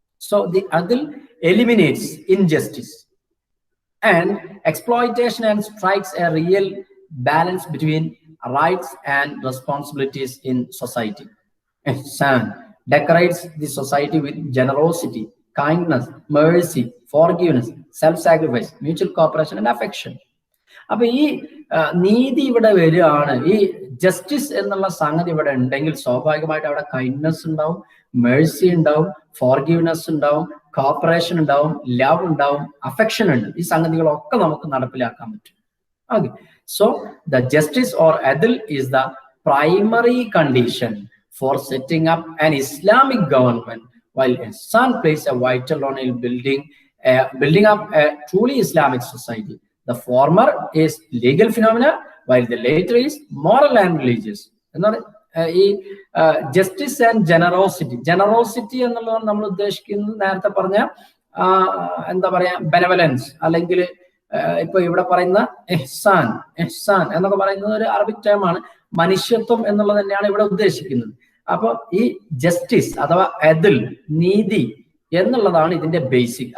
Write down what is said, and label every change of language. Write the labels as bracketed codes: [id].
[en] So the അദിൽ eliminates injustice and exploitation and strikes a real balance between rights and responsibilities in society. Ihsan decorates the society with generosity, kindness, mercy, forgiveness, self-sacrifice, mutual cooperation and affection. [ml] അപ്പൊ ഈ നീതി ഇവിടെ വരികയാണ്. ഈ justice എന്നുള്ള സംഗതി ഇവിടെ ഉണ്ടെങ്കിൽ സ്വാഭാവികമായിട്ട് അവിടെ കൈൻഡ്നെസ് ഉണ്ടാവും, മേഴ്സി ഉണ്ടാവും, ഫോർഗീവ്നെസ് ഉണ്ടാവും, കോപ്പറേഷൻ ഉണ്ടാവും, ലവ് ഉണ്ടാവും, അഫെക്ഷൻ ഉണ്ട്. ഈ സംഗതികളൊക്കെ നമുക്ക് നടപ്പിലാക്കാൻ പറ്റും. [en] Okay, so the justice or adl is the primary condition for setting up an Islamic government, while ihsan plays a vital role in building up a truly Islamic society. The former is legal phenomena, while the later is moral and religious. [ml] എന്നാൽ ഈ justice and generosity എന്നുള്ളത് നമ്മൾ ഉദ്ദേശിക്കുന്നത് നേരത്തെ പറഞ്ഞ എന്താ പറയാ benevolence, അല്ലെങ്കിൽ ഇപ്പൊ ഇവിടെ പറയുന്ന ഇഹ്സാൻ എന്നൊക്കെ പറയുന്നത് ഒരു അറബിക് ടേമാണ്. മനുഷ്യത്വം എന്നുള്ളത് തന്നെയാണ് ഇവിടെ ഉദ്ദേശിക്കുന്നത്. അപ്പൊ ഈ ജസ്റ്റിസ് അഥവാ അദൽ, നീതി എന്നുള്ളതാണ് ഇതിന്റെ ബേസിക്.